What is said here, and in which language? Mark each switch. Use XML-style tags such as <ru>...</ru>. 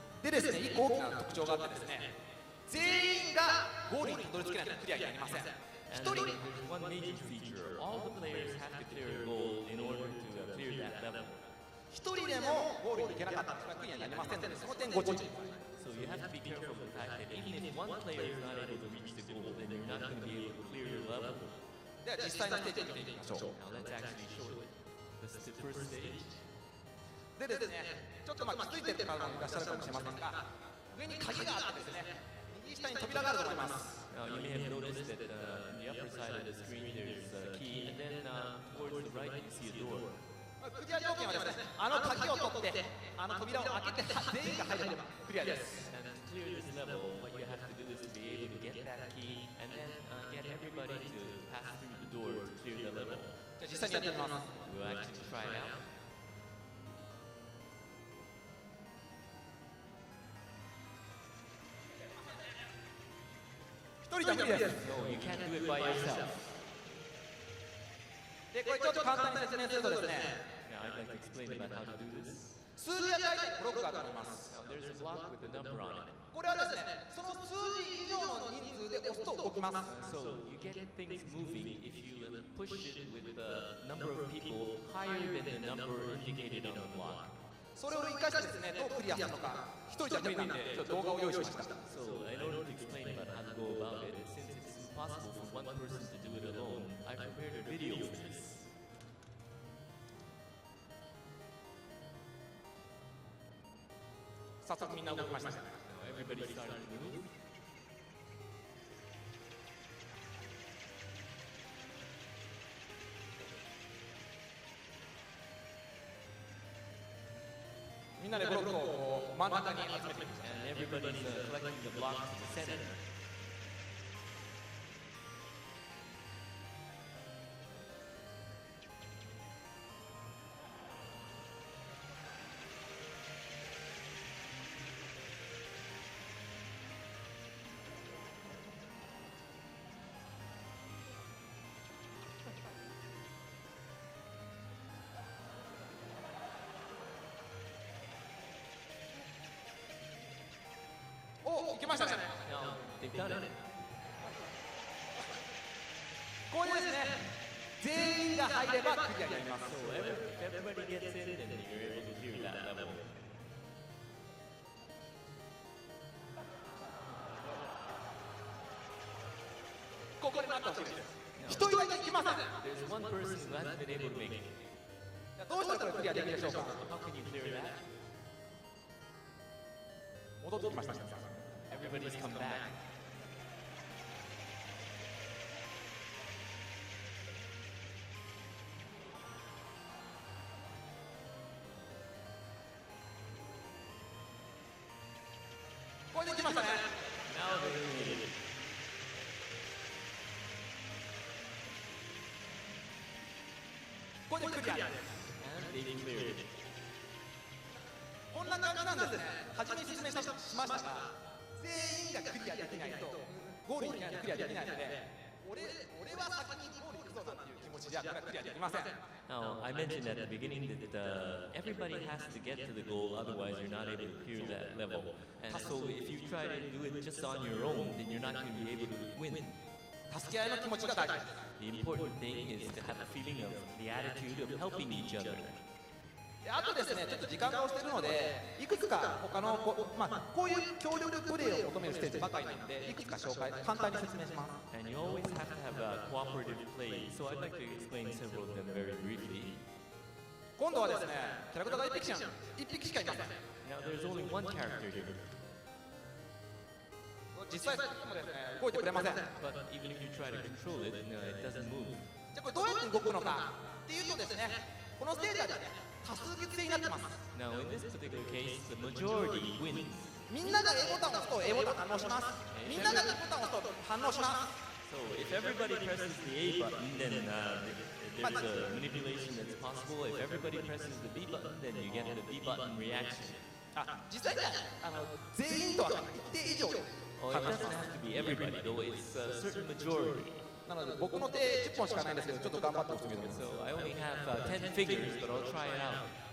<ja>でですね、一個大きな特徴があってですね、全員がゴールにたどり着けないとクリアになりません。一</ja> <en>And</en> <ja>人</ja> <en>there's one major feature. All the players have to clear a goal in order to clear that level.</en> <ja>一人でもゴールに行けなかったらクリアになりませんので、その点ご注意。</ja> <en>So you have to be careful of the fact that even if one player is not able to reach the goal, then you're not going to be able to clear your level.</en> <ja>では実際のステージを見ていきましょう。</ja> <en>Now let's actually show it. This is the first stage.</en> <ja>でですね、ちょっと気づいてる方もいらっしゃるかもしれませんが、上に鍵があってですね、右下に扉があると思います。</ja> <en>Now you may have noticed that on the upper side of the screen there's a key, and then towards the right you see a door.</en> <ja>クリア条件はですね、鍵を取って、扉を開けて全員が入ればクリアです。</ja> <en>And to clear this level, what you have to do is to be able to get that key, and then get everybody to pass through the door to clear the level.</en> <ja>じゃあ実際にやってみます。</ja> <en>We'll actually try it out.</en> <ja>一人じゃ無理です。</ja> <en>No, you can't do it by yourself.</en> <ja>で、これちょっと簡単に説明するとですね、</ja> <en>Now I'd like to explain about how to do this.</en> <ja>数字や書いてブロックがあります。</ja> <en>Now there's a block with a number on it.</en> <ja>これはですね、その数字以上の人数で押すと動きます。</ja> <en>So you get things moving if you push it with the number of people higher than the number indicated on the block.</en> <ja>それを生かしてですね、どうクリアするのか、一人じゃ無理なんで、ちょっと動画を用意しました。</ja> <en>So in order to explain about how to go about it, since it's impossible for one person to do it alone, I prepared a video for this.</en> <ja>早速みんな動きました。</ja> <en>Now everybody started to move.</en> <ja>みんなでブロックをこう真ん中に集めていきます。</ja> <en>And everybody's collecting the blocks to the center.</en> <ja>でお、行きましたね。</ja> <en>Now, they've done it.</en> <ja>これですね、全員が入ればクリアになります。</ja> <en>So everybody gets in, and you're able to hear that level.</en> <ja>ここでなってほしいです。一人だけ行きません。</ja> <en>There's one person who hasn't been able to make it.</en> <ja>どうしたらこれクリアできるでしょうか。</ja> <en>How can you clear that?</en> <ja>戻ってきましたね。</ja> <en>Everybody's come back.</en> <ja>これできましたね。</ja> <en>Now they're eliminated.</en> <ja>これでクリアです。</ja> <en>And they've cleared it.</en> <ja>こんな感じなんですね。初めに説明しましたが、全員がクリアできないとゴールにクリアできないので、俺は先にゴール行くぞなんていう気持ちじゃクリアできません。</ja> <en>Now, I mentioned at the beginning that everybody has to get to the goal, otherwise you're not able to clear that level. And so if you try to do it just on your own, then you're not going to be able to win.</en> <ja>助け合いの気持ちが大事です。</ja> <en>The important thing is to have a feeling of the attitude of helping each other.</en> <ja>であとですね、ちょっと時間が押してるので、いくつか他のこういう協力プレーを求めるステージばかりなので、いくつか簡単に説明します。</ja> <en>And you always have to have a cooperative play, so I'd like to explain several of them very briefly.</en> <ja>今度はですね、キャラクターが1匹しかいません。</ja> <en>Now, there's only one character here,</en> <ja>実際もですね、動いてくれません。じゃ</ja> <en>but even if you try to control it, no, it doesn't move.</en> <ja>あこれどうやって動くのかっていうとですね、このステージはですね、多数決制になってます。</ja> <en>Now, in this particular case, the majority wins.</en> <ja>みんなが A ボタンを押すと A ボタン反応します。みんなが B ボタンを押すと反応します。</ja> <en>So if everybody presses the A button, then there's a manipulation that's possible. If everybody presses the B button, then you get the B button reaction.</en> <ja>実際には全員とは一定以上</ja> <en>Oh, it doesn't have to be everybody, though. It's a certain majority.</en> <ja>なので僕の手10本しかないんですけど、ちょっと頑張って押してみてください。</ja> <en>So I only have 10 fingers, but I'll try it out.</en>